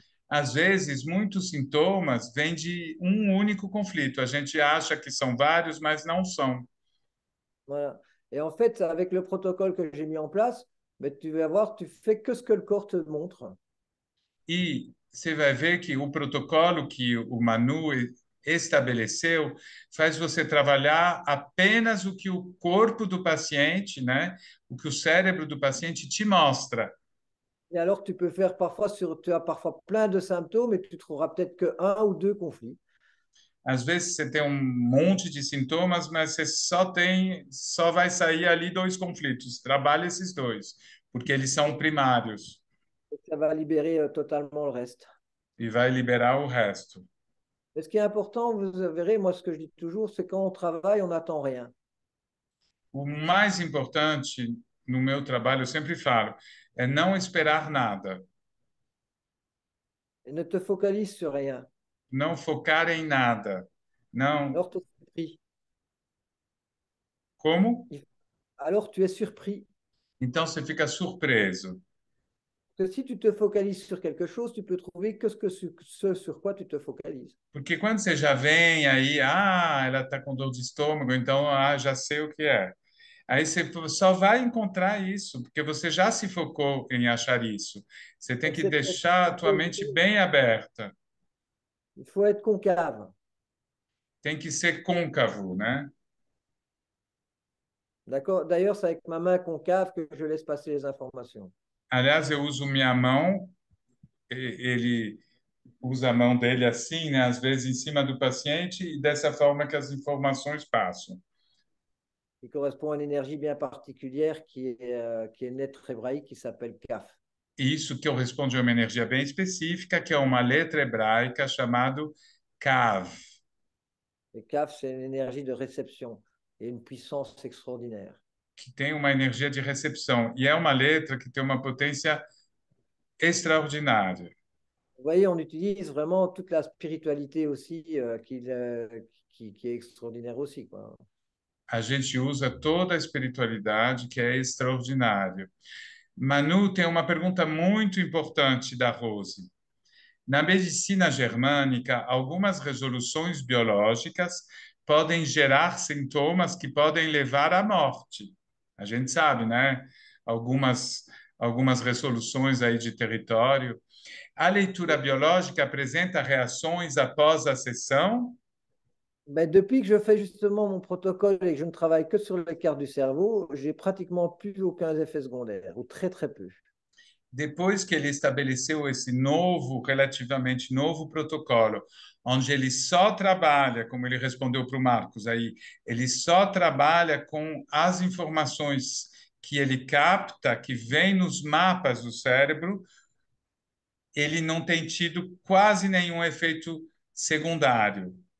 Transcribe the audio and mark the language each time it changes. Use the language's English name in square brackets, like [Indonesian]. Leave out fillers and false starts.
[Portuguese] Às vezes, muitos sintomas vêm de um único conflito. A gente acha que são vários, mas não são. [French] Voilà. Et en fait, avec le protocole que j'ai mis en place, mais tu vas voir, tu fais que ce que le corps te montre. [Portuguese] E você vai ver que o protocolo que o Manu estabeleceu faz você trabalhar apenas o que o corpo do paciente, né, o que o cérebro do paciente te mostra. [French] Et alors, tu peux faire parfois tu as parfois plein de symptômes et tu trouveras peut-être que un ou deux conflits. [Portuguese] Às vezes você tem um monte de sintomas, mas você só vai sair ali 2 conflitos. Trabalha esses 2, porque eles são primários [French] Et ça va libérer totalement le reste. [Portuguese] e vai liberar o resto. [French] Et ce qui est important, vous verrez, moi, ce que je dis toujours, c'est quand on travaille, on n'attend rien. [Portuguese] O mais importante no meu trabalho, eu sempre falo, é não esperar nada, [French] et ne te focalise sur rien. [Portuguese] não focar em nada. Não, [French] Alors, tu es surpris. [Portuguese] como? [French] Alors, tu es surpris. [Portuguese] Então você fica surpreso. [French] Parce que si tu te focalises sur quelque chose, tu peux trouver que ce sur quoi tu te focalises. [Portuguese] Porque quando você já vem aí, ela está com dor de estômago, então, já sei o que é. Aí você só vai encontrar isso, porque você já se focou em achar isso. Você tem [French] Donc, [Portuguese] que [French] c'est [Portuguese] deixar a tua mente bem aberta. [French] il faut être concave. [Portuguese] Tem que ser côncavo, né? [French] D'accord? D'ailleurs, c'est avec ma main concave que je laisse passer les informations. [Portuguese] Aliás, eu uso minha mão, ele usa a mão dele assim, né? Às vezes em cima do paciente, e dessa forma que as informações passam. [French] Qui correspond à une énergie bien particulière qui est une lettre hébraïque qui s'appelle Kaf. [Portuguese] Isso que corresponde a uma energia bem específica, que é uma letra hebraica chamada Kav, [French] Et Kaf, c'est une énergie de réception et une puissance extraordinaire. [Portuguese] que tem uma energia de recepção. E é uma letra que tem uma potência extraordinária. [French] Vous voyez, on utilise vraiment toute la spiritualité aussi qui est extraordinaire aussi, quoi. [Portuguese] A gente usa toda a espiritualidade, que é extraordinária. Manu, tem uma pergunta muito importante da Rose. Na medicina germânica, algumas resoluções biológicas podem gerar sintomas que podem levar à morte. A gente sabe, né? Algumas resoluções aí de território. A leitura biológica apresenta reações após a sessão? [French] Ben, depuis que je fais justement mon protocole et que je ne travaille que sur les cartes du cerveau, j'ai pratiquement plus aucun effet secondaire, ou très très peu. [Portuguese] Depois que ele estabeleceu esse novo, relativamente novo protocolo, onde ele só trabalha, como ele respondeu para o Marcos aí, ele só trabalha com as informações que ele capta, que vem nos mapas do cérebro, ele não tem tido quase nenhum efeito secundário.